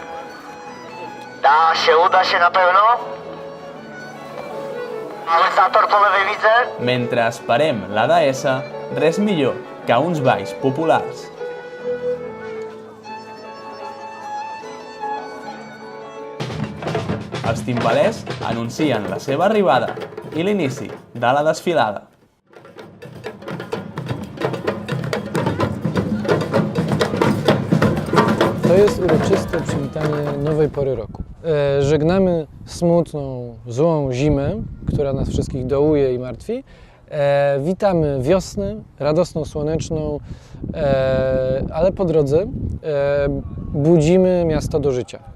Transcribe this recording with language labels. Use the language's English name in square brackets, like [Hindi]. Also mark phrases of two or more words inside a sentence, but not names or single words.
[Polish] Uda się na pewno. Amortyzator po lewej widzę. [Catalan] Mentre esperem la deessa, res millor que uns balls populars. Els timbalers anuncien la seva arribada i l'inici de la desfilada. [Polish] To jest uroczyste przywitanie nowej pory roku. Żegnamy smutną, złą zimę, która nas wszystkich dołuje i martwi. Witamy wiosnę, radosną, słoneczną, ale po drodze budzimy miasto do życia.